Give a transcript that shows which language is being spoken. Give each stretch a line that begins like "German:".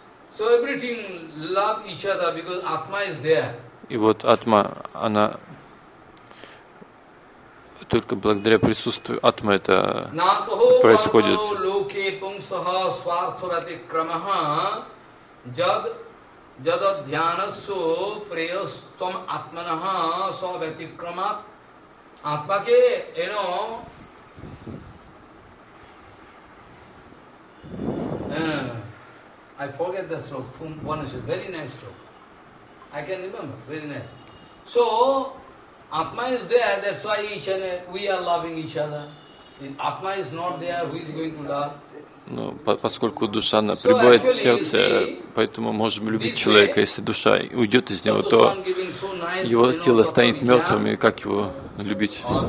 English: So everything love each other because Atma is there.
Russian: И вот Атма, она только благодаря присутствию Атмы это происходит.
Sanskrit: Натхо парато локе пунсаха свартхо ватикрамах жад жададхьянасо преостам атманах сва ватикрамат.
English: Атма ке, you know, I forget the stroke. From one is a very nice stroke. I can remember. Very nice. So, Atma is there. That's why each and we are loving each other. If Atma is not there, who is going to love?
Russian: Но поскольку душа пребывает в сердце, поэтому можем любить человека. Если душа уйдет из него, то его тело станет мертвым, и как его любить?